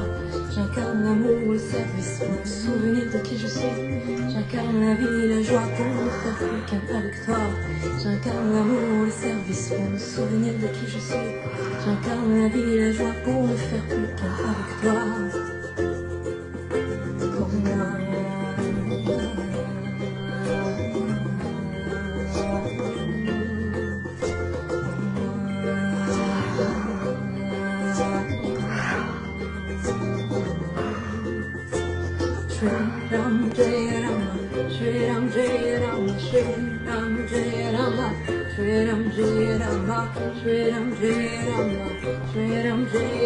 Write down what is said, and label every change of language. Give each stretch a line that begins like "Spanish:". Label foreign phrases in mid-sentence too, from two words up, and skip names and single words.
French: J'incarne l'amour, le service pour me souvenir de qui je suis. J'incarne la vie, la joie pour ne faire plus qu'un avec toi. J'incarne l'amour, le service pour me souvenir de qui je suis. J'incarne la vie, la joie pour ne faire plus qu'un avec toi. Pour moi.
Sanskrit: Shri Ram Jaya Rama, Shri Ram Jaya Rama, Shri Ram Jaya Rama, Shri Ram Jaya Rama, Shri Ram Jaya Rama, Shri Ram Jaya